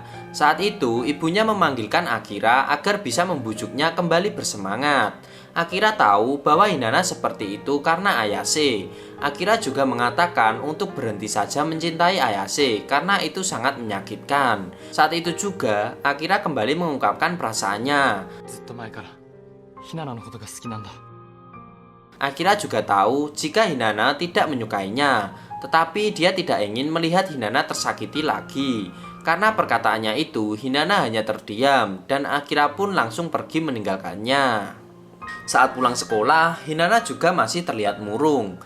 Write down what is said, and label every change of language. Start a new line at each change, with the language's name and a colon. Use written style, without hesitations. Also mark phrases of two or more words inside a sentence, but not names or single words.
Indonesian: Saat itu, ibunya memanggilkan Akira agar bisa membujuknya kembali bersemangat. Akira tahu bahwa Hinata seperti itu karena Ayase. Akira juga mengatakan untuk berhenti saja mencintai Ayase karena itu sangat menyakitkan. Saat itu juga, Akira kembali mengungkapkan perasaannya.
Japanese: ずっと前からひなのことが好きなんだ
Indonesian: Akira juga tahu jika Hinata tidak menyukainya, tetapi dia tidak ingin melihat Hinata tersakiti lagi. Karena perkataannya itu, Hinata hanya terdiam dan Akira pun langsung pergi meninggalkannya. Saat pulang sekolah, Hinata juga masih terlihat murung.